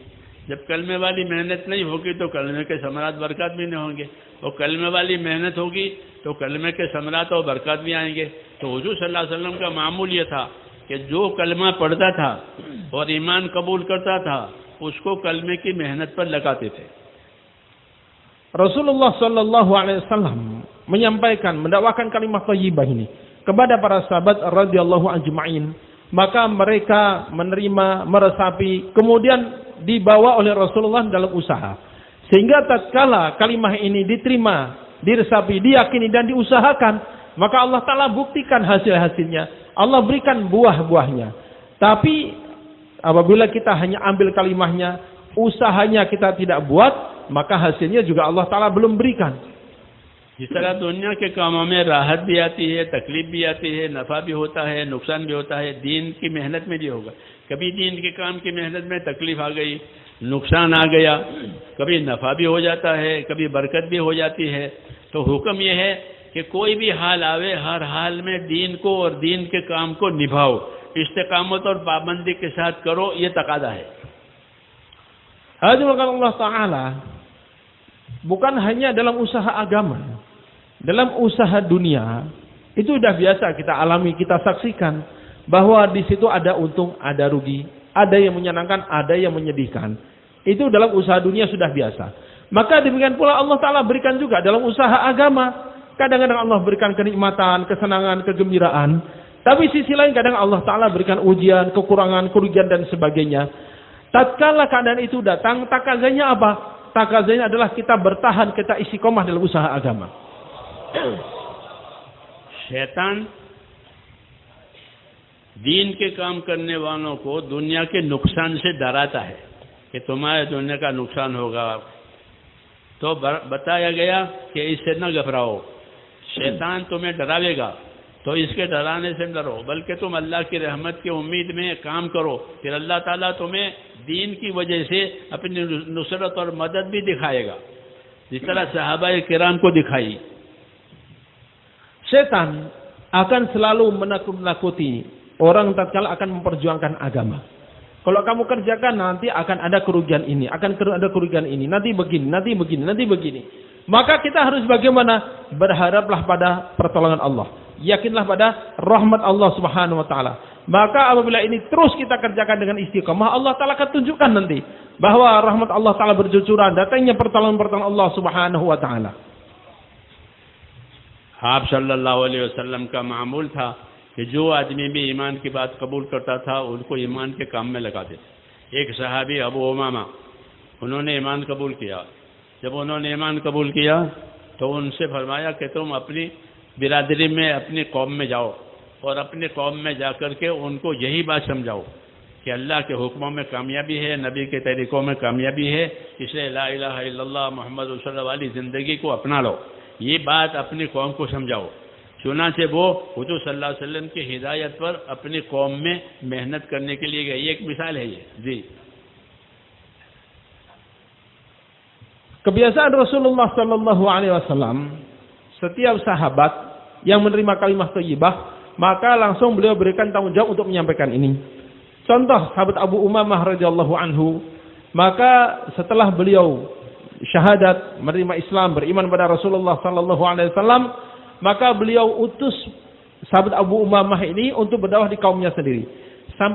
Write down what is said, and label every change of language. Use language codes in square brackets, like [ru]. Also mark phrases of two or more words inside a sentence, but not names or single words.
[hi] जब कलमे वाली मेहनत नहीं होगी तो कलमे के समरात बरकत भी नहीं होंगे, और कलमे वाली मेहनत होगी तो कलमे के समरात और बरकत भी आएंगे। तो हुजूर [ar] صلى الله عليه وسلم [hi] का मामूल ये था कि जो कलमा पढ़ता था और ईमान कबूल करता था उसको कलमे की मेहनत पर लगाते थे। [id] Rasulullah [ar] صلى الله عليه وسلم [id] menyampaikan, mendakwakan kalimat thayyibah ini kepada para sahabat [ar] رضي الله أجمعين. [id] Maka mereka menerima, meresapi, kemudian dibawa oleh Rasulullah dalam usaha. Sehingga tatkala kalimah ini diterima, diresapi, diyakini dan diusahakan, maka Allah Ta'ala buktikan hasil-hasilnya. Allah berikan buah-buahnya. Tapi apabila kita hanya ambil kalimahnya, usahanya kita tidak buat, maka hasilnya juga Allah Ta'ala belum berikan. [hi] जिस तरह दुनिया के कामों में राहत भी आती है, तकलीफ भी आती है, नफ़ा भी होता है, नुकसान भी होता है, दीन की मेहनत में भी होगा। कभी दीन के काम की मेहनत में तकलीफ आ गई, नुकसान आ गया, कभी नफ़ा भी हो जाता है, कभी बरकत भी हो जाती है। तो हुक्म यह है कि कोई भी हाल आवे, हर हाल में दीन को और दीन के काम को निभाओ, इस्तिकामत और पाबंदी के साथ करो, ये तकादा है। [id] Hadirin Allah Ta'ala, bukan hanya dalam usaha agama, dalam usaha dunia, itu sudah biasa kita alami, kita saksikan bahwa di situ ada untung, ada rugi, ada yang menyenangkan, ada yang menyedihkan. Itu dalam usaha dunia sudah biasa. Maka demikian pula Allah Ta'ala berikan juga dalam usaha agama. Kadang-kadang Allah berikan kenikmatan, kesenangan, kegembiraan. Tapi sisi lain kadang Allah Ta'ala berikan ujian, kekurangan, kerugian dan sebagainya. Tatkala keadaan itu datang, takazanya apa? Takazanya adalah kita bertahan, kita istiqomah dalam usaha agama. [hi] शैतान दीन के काम करने वालों को दुनिया के नुकसान से डराता है कि तुम्हारे दुनिया का नुकसान होगा। तो बताया गया कि इससे न घबराओ, शैतान तुम्हें डरावेगा तो इसके डराने से डरो, बल्कि तुम अल्लाह की रहमत की उम्मीद में काम करो, फिर अल्लाह ताला तुम्हें दीन की वजह से अपनी नुसरत और मदद भी दिखाएगा, जिस तरह सहाबाए किराम को दिखाई। [id] Setan akan selalu menakut-nakuti orang tatkala akan memperjuangkan agama. Kalau kamu kerjakan nanti akan ada kerugian ini, akan ada kerugian ini, nanti begini, nanti begini, nanti begini. Maka kita harus bagaimana? Berharaplah pada pertolongan Allah. Yakinlah pada rahmat Allah [ar] سبحانه وتعالى. [id] Maka apabila ini terus kita kerjakan dengan istiqamah, Allah Ta'ala akan tunjukkan nanti bahwa rahmat Allah Ta'ala bercucuran, datangnya pertolongan-pertolongan Allah [ar] سبحانه وتعالى. [hi] आप [ar] صلى الله عليه وسلم [hi] का मामूल था कि जो आदमी भी ईमान की बात कबूल करता था उनको ईमान के काम में लगा देते। एक सहाबी अबू उमामा, उन्होंने ईमान कबूल किया। जब उन्होंने ईमान कबूल किया तो उनसे फरमाया कि तुम अपनी बिरादरी में, अपनी कौम में जाओ और अपनी कौम में जाकर के उनको यही बात समझाओ कि अल्लाह के हुक्मों में कामयाबी है, नबी के तरीक़ों में कामयाबी है, इसलिए [ar] لا إله إلا الله محمد رسول الله صلى الله عليه وسلم [hi] वाली ज़िंदगी को अपना लो। ये बात अपनी कौम को समझाओ। चुनांचे वो हुजूर [ar] صلى الله عليه وسلم [hi] की हिदायत पर अपनी कौम में मेहनत करने के लिए गए। एक मिसाल है ये जी। [id] Kebiasaan Rasulullah [ar] صلى الله عليه وسلم, [id] setiap sahabat yang menerima kalimat thayyibah, maka langsung beliau berikan tanggung jawab untuk menyampaikan ini. Contoh sahabat Abu Umamah [ar] رضي الله عنه, [id] maka setelah beliau syahadat, menerima Islam, beriman pada Rasulullah [ar] صلى الله عليه وسلم, [id] maka beliau utus sahabat Abu Umamah ini untuk berdakwah di kaumnya sendiri.